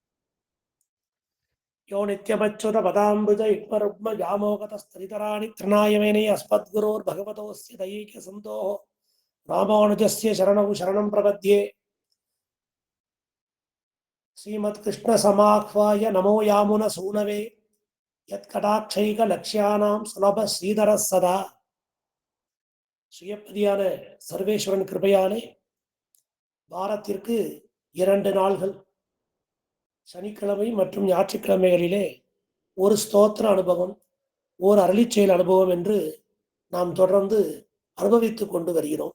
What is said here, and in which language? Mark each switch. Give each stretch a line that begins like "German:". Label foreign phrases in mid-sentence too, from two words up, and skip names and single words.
Sanskrit: यो नित्यमच्युतपदाम्बुजयुग्मरुग्मव्यामोहतस्तरितराणि तृणायमेने अस्मद्गुरोर्भगवतोऽस्य दैकसन्तोः रामानुजस्य शरणौ शरणं प्रपद्ये। श्रीमत्कृष्णसमाह्वाय नमो यामुनसूनवे यत्कटाक्षैकलक्ष्याणां सुलभ श्रीधरः सदा।
Tamil: சுயப்பதியான சர்வேஸ்வரன் கிருபையாலே வாரத்திற்கு 2 நாள்கள் சனிக்கிழமை மற்றும் ஞாயிற்றுக்கிழமைகளிலே ஒரு ஸ்தோத்திர அனுபவம், ஒரு அருளிச்செயல் அனுபவம் என்று நாம் தொடர்ந்து அனுபவித்துக் கொண்டு வருகிறோம்.